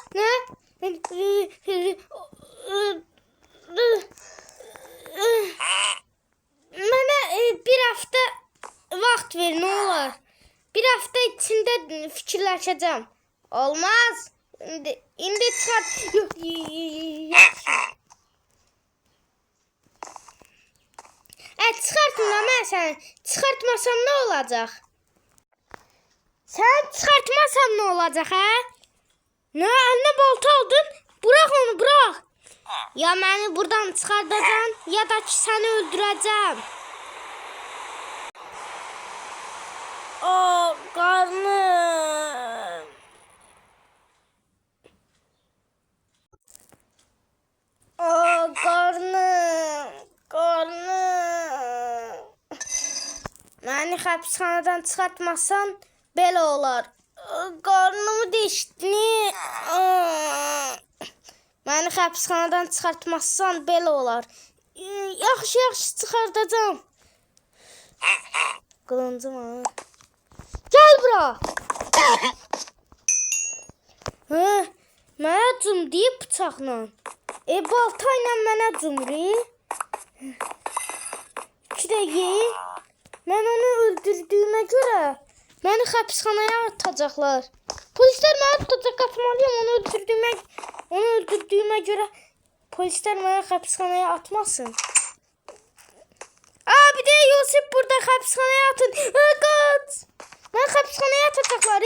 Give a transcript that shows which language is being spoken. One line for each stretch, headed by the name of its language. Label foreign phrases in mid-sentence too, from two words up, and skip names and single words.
Azerbaijani: Mənə bir həftə vaxt ver, nə olar? Bir həftə içində fikirləşəcəm. Olmaz. İndi çıxart. Çıxartma mən səni. Çıxartmasam nə olacaq?
Turkish: Sen çıkartmazsan ne olacak ha? Ne eline balta aldın? Bırak onu bırak. Ya beni buradan çıkartacaksın ya da ki seni öldüreceğim. O karnım. O karnım. Beni hapishaneden çıkartmazsan
Azerbaijani: belə olar. Qarnımı deşdin. Məni həbsxanadan çıxartmazsan belə olar. Yaxşı çıxardacağım. Qılıncım var. Gəl bura. Mənə cum deyib bıçaqla. Balta ilə mənə cumri. 2 dəqiqə. Mən onu öldürdüyümə görə
Turkish: beni hapishaneye atacaklar. Polisler beni tutacak, atmalıyım. Onu öldürdüğüme göre polisler beni hapishaneye atmasın. Bir de Yusuf burada hapishaneye atın. Kaç! Beni hapishaneye atacaklar.